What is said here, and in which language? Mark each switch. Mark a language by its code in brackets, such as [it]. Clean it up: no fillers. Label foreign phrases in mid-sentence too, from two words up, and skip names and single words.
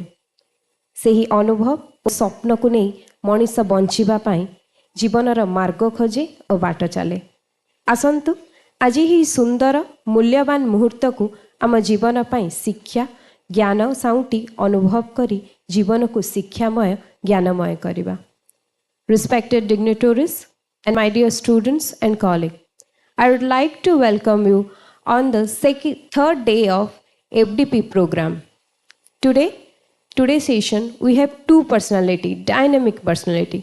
[or] ସେହି ଅନୁଭବ ଓ ସ୍ୱପ୍ନକୁ ନେଇ ମଣିଷ ବଞ୍ଚିବା ପାଇଁ ଜୀବନର ମାର୍ଗ ଖୋଜେ ଓ ବାଟ ଚାଲେ। ଆସନ୍ତୁ ଆଜି ଏହି ସୁନ୍ଦର ମୂଲ୍ୟବାନ ମୁହୂର୍ତ୍ତକୁ ଆମ ଜୀବନ ପାଇଁ ଶିକ୍ଷା ଜ୍ଞାନ ସାଉଁଟି ଅନୁଭବ କରି ଜୀବନକୁ ଶିକ୍ଷାମୟ ଜ୍ଞାନମୟ କରିବା। [en] Respected dignitaries and my dear students and colleagues, I would like to welcome you on the third day of FDP program. Today's session, we have two personality, dynamic personality.